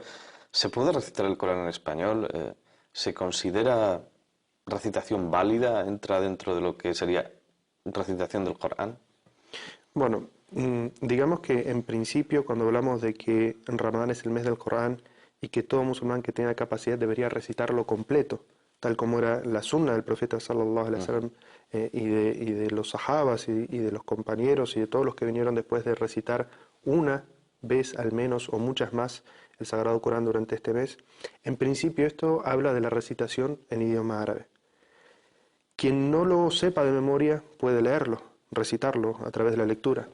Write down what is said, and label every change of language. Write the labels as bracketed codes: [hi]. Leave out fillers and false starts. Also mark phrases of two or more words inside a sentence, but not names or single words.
[es] ¿Se puede recitar el Corán en español? ¿Se considera recitación válida? ¿Entra dentro de lo que sería recitación del Corán? Bueno, digamos que en principio cuando hablamos de que Ramadán es el mes del Corán y que todo musulmán que tenga capacidad debería recitarlo completo, tal como era la sunna del profeta [ar] صلى الله عليه وسلم [es] y de los sahabas y de los compañeros y de todos los que vinieron después de recitar una vez al menos o muchas más el Sagrado Corán durante este mes. En principio esto habla de la recitación en idioma árabe. Quien no lo sepa de memoria puede leerlo, recitarlo a través de la lectura.